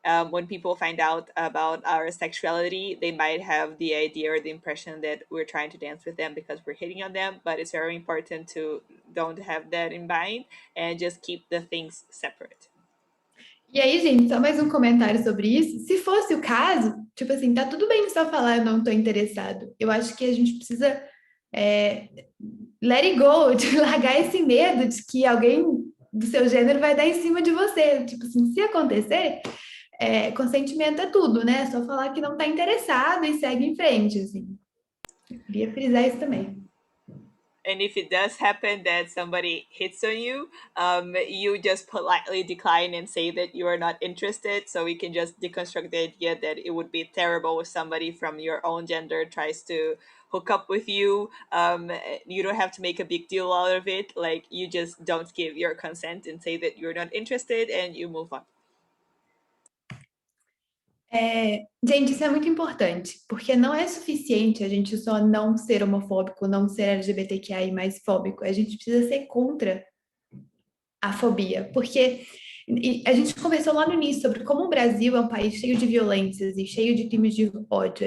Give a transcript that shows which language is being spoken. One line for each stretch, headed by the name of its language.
English: When people find out about our sexuality, they might have the idea or the impression that we're trying to dance with them because we're hitting on them. But it's very important to don't have that in mind and just keep the things separate.
Portuguese: e aí, gente, só mais um comentário sobre isso. Se fosse o caso, tipo assim, tá tudo bem só falar eu não tô interessado. Eu acho que a gente precisa é,
English: let it go,
Portuguese: de largar esse medo de que alguém do seu gênero vai dar em cima de você. Tipo assim, se acontecer, consentimento é tudo, né? É só falar que não tá interessado e segue em frente, assim. Eu queria frisar isso também.
English: And if it does happen that somebody hits on you, you just politely decline and say that you are not interested. So we can just deconstruct the idea that it would be terrible if somebody from your own gender tries to hook up with you. You don't have to make a big deal out of it. Like, you just don't give your consent and say that you're not interested and you move on.
Portuguese: Gente, isso é muito importante, porque não é suficiente a gente só não ser homofóbico, não ser LGBTQI mais fóbico. A gente precisa ser contra a fobia, porque a gente conversou lá no início sobre como o Brasil é um país cheio de violências e cheio de crimes de ódio.